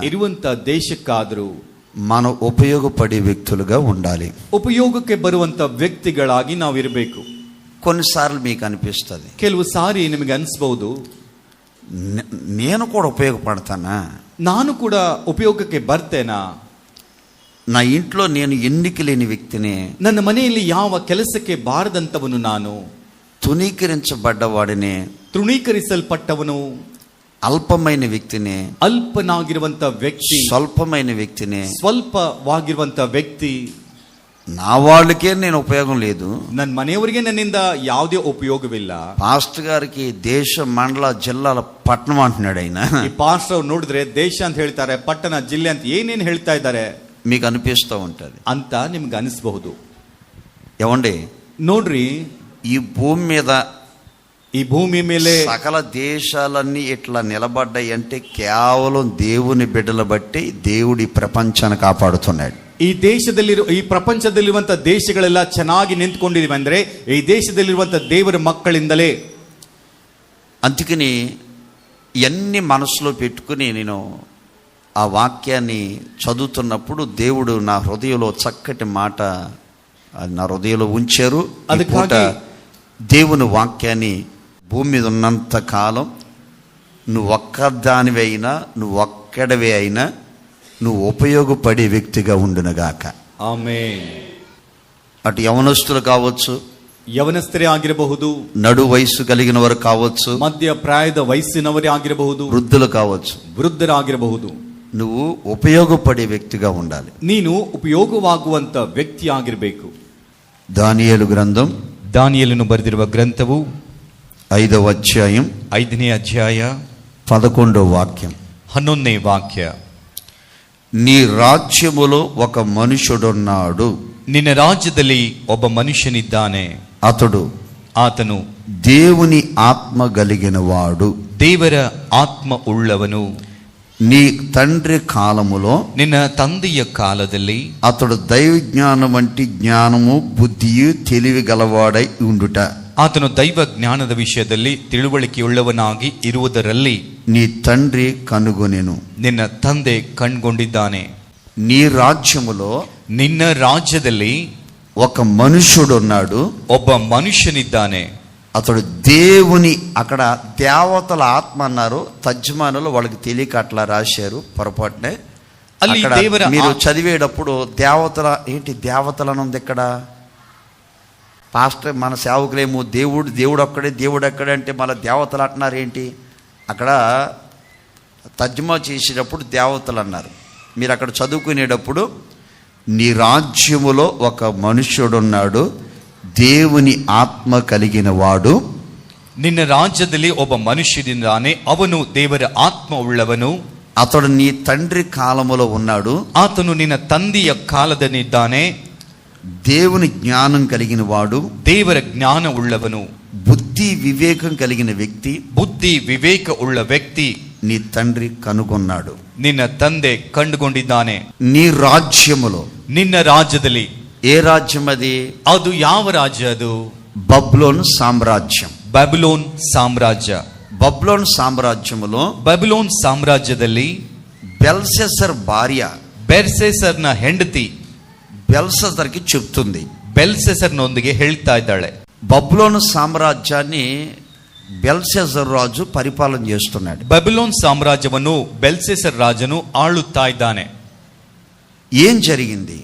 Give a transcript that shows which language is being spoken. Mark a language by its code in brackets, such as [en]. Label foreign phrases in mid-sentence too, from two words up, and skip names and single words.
[kn] ಇರುವಂತ ದೇಶಕ್ಕಾದರೂ [te] మనం ఉపయోగపడే వ్యక్తులుగా ఉండాలి. [kn] ಉಪಯೋಗಕ್ಕೆ ಬರುವಂತ ವ್ಯಕ್ತಿಗಳಾಗಿ ನಾವು ಇರಬೇಕು. [te] కొన్నిసార్లు మీకు అనిపిస్తుంది, [kn] ಕೆಲವು ಸಾರಿ ನಿಮಗೆ ಅನಿಸಬಹುದು, [te] నేను కూడా ఉపయోగపడతానా, [kn] ನಾನು ಕೂಡ ಉಪಯೋಗಕ್ಕೆ ಬರ್ತೇನಾ, [te] నా ఇంట్లో నేను ఎన్నిక లేని వ్యక్తిని, [kn] ನನ್ನ ಮನೆಯಲ್ಲಿ ಯಾವ ಕೆಲಸಕ್ಕೆ ಬಾರದಂತವನು ನಾನು, [te] తునీకరించబడ్డవాడిని, [kn] ತೃಣೀಕರಿಸಲ್ಪಟ್ಟವನು, [te] అల్పమైన వ్యక్తిని, [kn] ಅಲ್ಪನಾಗಿರುವಂತ ವ್ಯಕ್ತಿ, [te] స్వల్పమైన వ్యక్తిని, [kn] ಸ್ವಲ್ಪವಾಗಿರುವಂತ ವ್ಯಕ್ತಿ, [te] నా వాళ్ళకే నేను ఉపయోగం లేదు, [kn] ನನ್ನ ಮನೆಯವರಿಗೆ ನನ್ನಿಂದ ಯಾವುದೇ ಉಪಯೋಗವಿಲ್ಲ. [te] పాస్టర్ గారికి దేశ, మండల, జిల్లాల, పట్టణం అంటున్నాడు ఆయన. [kn] ಈ ಪಾಸ್ಟರ್ ನೋಡಿದ್ರೆ ದೇಶ ಅಂತ ಹೇಳ್ತಾರೆ, ಪಟ್ಟಣ, ಜಿಲ್ಲೆ ಅಂತ ಏನೇನು ಹೇಳ್ತಾ ಇದ್ದಾರೆ [te] మీకు అనిపిస్తూ ఉంటది [kn] ಅಂತ ನಿಮ್ಗೆ ಅನಿಸಬಹುದು. [te] ఏమండి, [kn] ನೋಡ್ರಿ, [te] ఈ భూమి మీద, ఈ భూమి ಮೇಲೆ సకల దేశాలన్నీ ఇట్లా నిలబడ్డాయి అంటే కేవలం దేవుని బిడ్డల బట్టి దేవుడి ప్రపంచాన్ని కాపాడుతున్నాడు. [kn] ಈ ಈ ಪ್ರಪಂಚದಲ್ಲಿರುವಂತ ದೇಶಗಳೆಲ್ಲ ಚೆನ್ನಾಗಿ ನಿಂತ್ಕೊಂಡಿವೆ ಅಂದ್ರೆ ಈ ದೇಶದಲ್ಲಿರುವಂತ ದೇವರ ಮಕ್ಕಳಿಂದಲೇ. [te] అందుకని ఎన్ని మనసులో పెట్టుకుని నేను ఆ వాక్యాన్ని చదువుతున్నప్పుడు దేవుడు నా హృదయంలో చక్కటి మాట నా హృదయంలో ఉంచారు. దేవుని వాక్యాన్ని భూమి మీద ఉన్నంత కాలం నువ్వు ఒక్కదానివే అయినా, నువ్వు ఒక్కడవే అయినా, నువ్వు ఉపయోగపడే వ్యక్తిగా ఉండునుగాక. ఆమేన్. అటు యవనస్తులు కావచ్చు, [kn] ಯವನಸ್ಥರೇ ಆಗಿರಬಹುದು, [te] నడు వయసు కలిగిన వారు కావచ్చు, [kn] ಮಧ್ಯ ಪ್ರಾಯದ ವಯಸ್ಸಿನವರೇ ಆಗಿರಬಹುದು, [te] వృద్ధులు కావచ్చు, [kn] ವೃದ್ಧರಾಗಿರಬಹುದು. [te] నువ్వు ఉపయోగపడే వ్యక్తిగా ఉండాలి. [kn] ನೀನು ಉಪಯೋಗವಾಗುವಂತ ವ್ಯಕ್ತಿ ಆಗಿರಬೇಕು. [te] దానియేలు గ్రంథం, [kn] ದಾನಿಯೇಲನು ಬರೆದಿರುವ ಗ್ರಂಥವು [te] 5వ అధ్యాయం [kn] 5ನೇ ಅಧ್ಯಾಯ [te] 11వ వాక్యం. [kn] 11ನೇ ವಾಕ್ಯ. [te] నీ రాజ్యములో ఒక మనుషుడున్నాడు, [kn] ನಿನ್ನ ರಾಜ್ಯದಲ್ಲಿ ಒಬ್ಬ ಮನುಷ್ಯನಿದ್ದಾನೆ, [te] ఆతను దేవుని ఆత్మ కలిగిన వాడు, [kn] ದೇವರ ಆತ್ಮ ಉಳ್ಳವನು. [te] నీ తండ్రి కాలములో, [kn] నిన్న ತಂದೆಯ ಕಾಲದಲ್ಲಿ [te] అతడు దైవ జ్ఞానం వంటి జ్ఞానము, బుద్ధియు, తెలివి గలవాడై ఉండుట. [kn] ಆತನು ದೈವ ಜ್ಞಾನದ ವಿಷಯದಲ್ಲಿ ತಿಳುವಳಿಕೆಯುಳ್ಳವನಾಗಿ ಇರುವುದರಲ್ಲಿ [te] నీ తండ్రి కనుగొనెను. [kn] ನಿನ್ನ ತಂದೆ ಕಂಡುಕೊಂಡಿದ್ದಾನೆ. [te] నీ రాజ్యములో [kn] ನಿನ್ನ ರಾಜ್ಯದಲ್ಲಿ [te] ఒక మనుషుడు ఉన్నాడు. [kn] ಒಬ್ಬ ಮನುಷ್ಯನಿದ್ದಾನೆ. [te] అతడు దేవుని, అక్కడ దేవతల ఆత్మ అన్నారు, తర్జుమానులు వాళ్ళకి తెలియక అట్లా రాశారు పొరపాటునే. [kn] ಅಲ್ಲಿ [te] అక్కడ [kn] ದೇವರ [te] మీరు చదివేటప్పుడు దేవతల ఏంటి దేవతలను ఉంది ఇక్కడ. పాస్టర్ మన సేవకులేమో దేవుడు ఒక్కడే అంటే మళ్ళీ దేవతలు అంటున్నారు ఏంటి. అక్కడ తర్జుమా చేసేటప్పుడు దేవతలు అన్నారు. మీరు అక్కడ చదువుకునేటప్పుడు నీ రాజ్యములో ఒక మనుష్యుడున్నాడు, దేవుని ఆత్మ కలిగిన వాడు. [kn] ನಿನ್ನ ರಾಜ್ಯದಲ್ಲಿ ಒಬ್ಬ ಮನುಷ್ಯನಿದ್ದಾನೆ, ಅವನು ದೇವರ ಆತ್ಮ ಉಳ್ಳವನು. [te] అతడు నీ తండ్రి కాలములో ఉన్నాడు, [kn] ಆತನು ನಿನ್ನ ತಂದೆಯ ಕಾಲದಲ್ಲಿದ್ದಾನೆ. [te] దేవుని జ్ఞానం కలిగిన వాడు, [kn] ದೇವರ ಜ್ಞಾನ ಉಳ್ಳವನು, [te] బుద్ధి వివేకం కలిగిన వ్యక్తి. [kn] ಬುದ್ಧಿ ವಿವೇಕ ಉಳ್ಳ ವ್ಯಕ್ತಿ [te] నీ తండ్రి కనుగొన్నాడు. [kn] ನಿನ್ನ ತಂದೆ ಕಂಡುಕೊಂಡಿದ್ದಾನೆ. [te] నీ రాజ్యములో, [kn] ನಿನ್ನ ರಾಜ್ಯದಲ್ಲಿ. [te] ఏ రాజ్యం అది? [kn] ಅದು ಯಾವ ರಾಜ್ಯ? ಅದು [te] బబులోను సామ్రాజ్యం. [kn] ಬ್ಯಾಬಿಲೋನ್ ಸಾಮ್ರಾಜ್ಯ. [te] బబులోను సామ్రాజ్యములో [kn] ಬ್ಯಾಬಿಲೋನ್ ಸಾಮ್ರಾಜ್ಯದಲ್ಲಿ [te] బెల్షస్సర్ భార్య [kn] ಬೆಲ್ಶೆಸರ್ನ ಹೆಂಡತಿ [te] బెల్షస్సర్కి చెప్తుంది. [kn] ಬೆಲ್ಶೆಸರ್ನೊಂದಿಗೆ ಹೇಳ್ತಾ ಇದ್ದಾಳೆ. [te] బబులోను సామ్రాజ్యాన్ని బెల్షస్సర్ రాజు పరిపాలన చేస్తున్నాడు. [kn] ಬ್ಯಾಬಿಲೋನ್ ಸಾಮ್ರಾಜ್ಯವನ್ನು ಬೆಲ್ಶೆಸರ್ ರಾಜನು ಆಳುತ್ತಾ ಇದ್ದಾನೆ. [te] ఏం జరిగింది?